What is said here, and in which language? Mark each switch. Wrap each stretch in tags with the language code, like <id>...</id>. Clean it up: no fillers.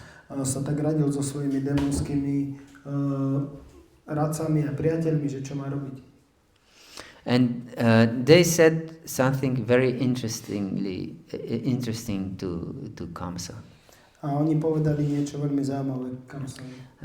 <sk>On sa tak radil so svojimi démonskými radcami a priateľmi, že čo má robiť.</sk> <en>And they said something very interesting to Kamsa.</en> <sk>A oni povedali niečo veľmi zaujímavé Kamsovi.</sk>